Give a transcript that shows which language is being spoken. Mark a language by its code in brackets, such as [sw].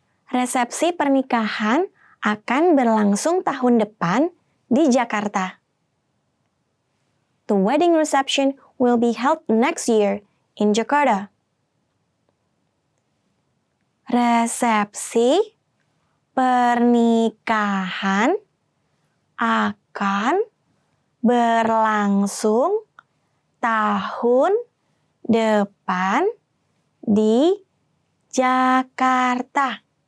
[id] Resepsi pernikahan akan berlangsung tahun depan di Jakarta. [en] The wedding reception will be held next year in Jakarta. [id] Resepsi pernikahan akan berlangsung tahun depan di Jakarta.